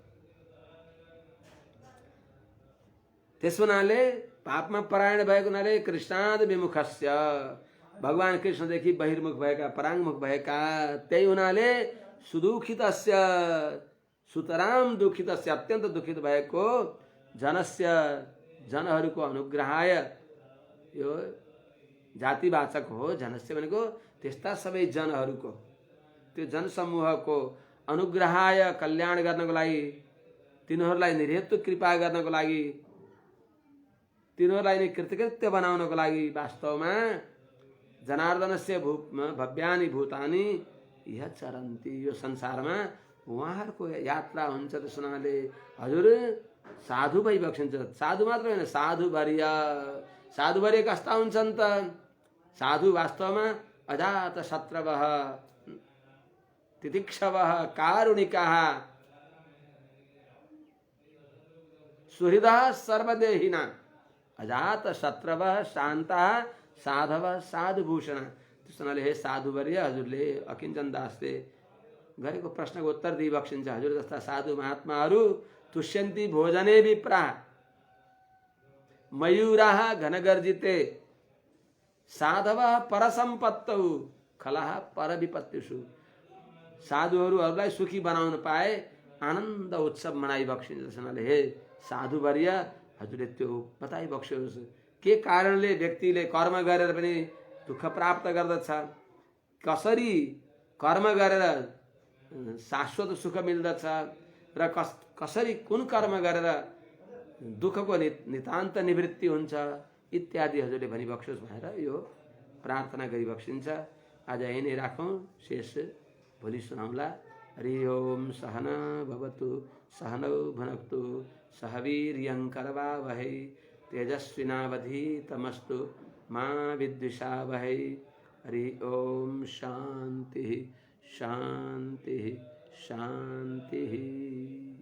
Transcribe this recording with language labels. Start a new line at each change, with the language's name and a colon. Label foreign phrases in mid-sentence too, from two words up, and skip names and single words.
Nepali: त्यस हुनाले पापमा परायण भएको हुनाले
Sanskrit: कृष्णाद विमुखस्य,
Nepali: भगवान कृष्णदेखि बहिर्मुख भएका, पराङ्मुख भएका, त्यही हुनाले सुदुखितस्य,
Sanskrit: सुतराम दुखितस्य,
Nepali: अत्यन्त दुखित भएको जनस्य, जनहरूको अनुग्रहाय, यो जातिवाचक हो। जनस्य भनेको त्यस्ता सबै जनहरूको, त्यो जनसमूहको अनुग्रहाय, कल्याण गर्नको लागि, तिनीहरूलाई निर्हेतु कृपा गर्नको लागि, तिनीहरूलाई कृतकृत्य बनाउनको लागि वास्तवमा
Sanskrit: जनार्दनस्य भव्यानि भूतानि यह चरन्ति,
Nepali: यो संसारमा उहाँहरूको यात्रा हुन्छ। त्यस हुनाले हजुर साधु भइबक्सिन्छ। साधु मात्र होइन, साधुवर्य। साधुवर्य कस्ता हुन्छन् त?
Sanskrit: साधु वास्तवमा अजात शत्रवः, तितिक्षवः, कारुणिकः, सुहृदः सर्वदेहिना, अजात शत्रवः, शान्तः, साधवः, साधुभूषण।
Nepali: त्यस हुनाले हे साधुवर्य, हजुरले अकिञ्चन दासले गरेको प्रश्नको उत्तर दिइबक्सिन्छ। हजुर जस्ता साधु महात्माहरू
Sanskrit: तुष्यन्ति भोजने विप्रा, मयूराः घनगर्जिते, साधवः परसम्पत्तौ, खलाः परविपत्तिषु।
Nepali: साधुहरूलाई सुखी बनाउन पाए आनन्द उत्सव मनाइबक्सिन्छ। त्यस हुनाले हे साधुवर्य, हजुरले त्यो बताइबक्स्योस्, के कारणले व्यक्तिले कर्म गरेर पनि दुःख प्राप्त गर्दछ, कसरी कर्म गरेर शाश्वत सुख मिल्दछ, र कसरी कुन कर्म गरेर दुःखको नितान्त निवृत्ति हुन्छ, इत्यादि हजुरले भनिबक्स्योस् भनेर यो प्रार्थना गरिबक्सिन्छ। आज यही नै राखौँ, शेष भोलि सुनाउँला।
Sanskrit: हरि ओम। सहना भवतु, सहनौ भुनक्तु, सह वीर्यं करवावहै, तेजस्विनावधीतमस्तु मा विद्विषावहै। हरि ओम। शांति शांति शांति।